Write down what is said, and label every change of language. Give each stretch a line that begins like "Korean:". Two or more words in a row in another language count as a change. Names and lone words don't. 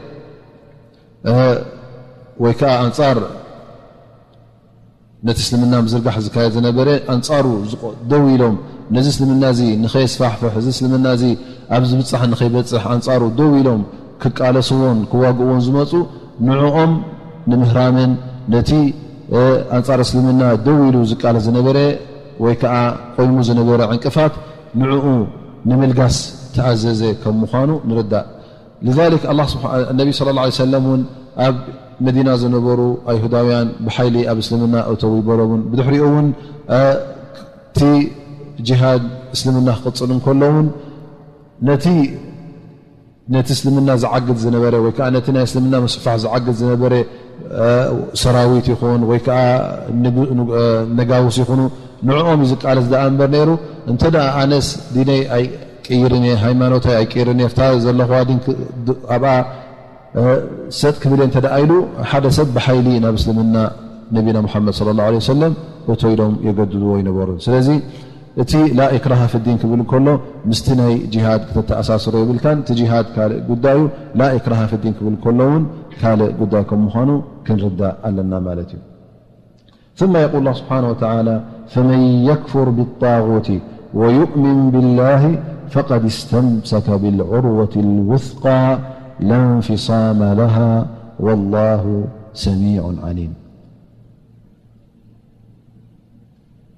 Tigrinya: ወይ ከዓ ኣንጻር ነቲ እስልምና ምዝርጋሕ ዝካየድ ዝነበረ ኣንጻሩ ደው ኢሎም ነዚ እስልምና እዚ ንኸየስፋሕፍሕ እዚ እስልምና እዚ ኣብ ዝብፅሕ ንኸይበፅሕ ኣንጻሩ ደው ኢሎም ክቃለስዎን ክዋግእዎን ዝመፁ ንዕኦም ንምህራምን ነቲ ኣንጻር እስልምና ደው ኢሉ ዝቃለ ዝነበረ ወይ ከዓ ቆይሙ ዝነበረ ዕንቅፋት ንዕኡ ንምልጋስ ተኣዘዘ ከም ምዃኑ ንርዳእ
Arabic: لذلك النبي صلى الله عليه وسلم
Tigrinya: ውን ኣብ መዲና ዝነበሩ ኣይሁዳውያን ብሓይሊ ኣብ እስልምና እተው ይበሎምን ብድሕሪኡ እውን እቲ ጂሃድ እስልምና ክቕፅል እንከሎውን ነቲ እስልምና ዝዓግድ ዝነበረ ወይ ከዓ ነቲ ናይ እስልምና መስፋሕ ዝዓግድ ዝነበረ ሰራዊት ይኹን ወይ ከዓ ነጋውስ ይኹኑ ንዕኦም እዩ ዝቃለስ ደኣ እምበር ነይሩ እንተ ደኣ ኣነስ ዲነይ ቀይርኒ ሃይማኖታይ ኣይቀይርኒ ፍታ ዘለኹዋ ዲን ኣብኣ ሰጥ ክብል እንተደኣ ኢሉ ሓደ ሰብ ብሓይሊ ናብ እስልምና ነቢና ሙሓመድ
Arabic: صلى الله عليه وسلم
Tigrinya: እተይዶም የገድድዎ ይነበሩ ስለዚ እቲ
Arabic: لا إكراه في الدين
Tigrinya: ክብል ከሎ ምስቲ ናይ ጂሃድ ክተተኣሳስሮ ይብልካን እቲ ጂሃድ ካልእ ጉዳዩ
Arabic: لا إكراه في الدين
Tigrinya: ክብል ከሎ እውን ካልእ ጉዳይ ከም ምዃኑ ክንርዳእ ኣለና ማለት እዩ
Arabic: ثم يقول الله سبحانه وتعالى فمن يكفر بالطاغوت ويؤمن بالله فقد استمسك بالعروة الوثقى لا انفصام لها والله سميع عليم